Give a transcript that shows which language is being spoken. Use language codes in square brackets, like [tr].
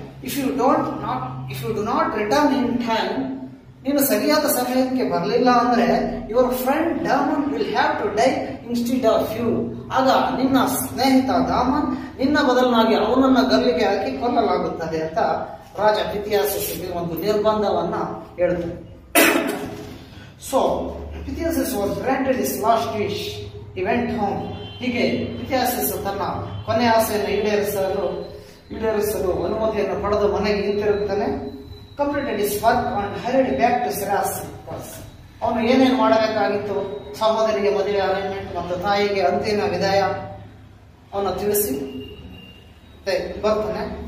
[en] if you do not return in time, [kn] ನೀನು ಸರಿಯಾದ ಸಮಯಕ್ಕೆ ಬರಲಿಲ್ಲ ಅಂದ್ರೆ [en] Your friend Damon will have to die instead of you. [kn] ಆಗ ನಿನ್ನ ಸ್ನೇಹಿತ ಡಾಮನ್ ನಿನ್ನ ಬದಲಾಗಿ ಅವನನ್ನ ಗಲ್ಲಿಗೆ ಹಾಕಿ ಕೊಲ್ಲಲಾಗುತ್ತದೆ ಅಂತ ರಾಜ ಥಿಯಾಸಿಸ್ಗೆ ಒಂದು ನಿರ್ಬಂಧವನ್ನ ಹೇಳ್ತಾನೆ. [en] So Theseus was granted his last wish. He went home. [kn] ಹೀಗೆ ಥಿಯಾಸಿಸ್ ತನ್ನ ಕೊನೆ ಆಸೆಯನ್ನು ಈಡೇರಿಸಲು ಈಡೇರಿಸಲು ಅನುಮತಿಯನ್ನು ಪಡೆದು ಮನೆಗೆ ಹಿಂತಿರುಗುತ್ತಾನೆ. [en] Completed his work and hurried back to Syracuse. [kn] ಅವನು ಏನೇನು ಮಾಡಬೇಕಾಗಿತ್ತು, ಸಹೋದರಿಗೆ ಮದುವೆ ಅರೇಂಜ್ಮೆಂಟ್ ಮತ್ತು ತಾಯಿಗೆ ಅಂತಿಮ ವಿದಾಯ ಅವನು ತಿಳಿಸಿ ಬರ್ತಾನೆ.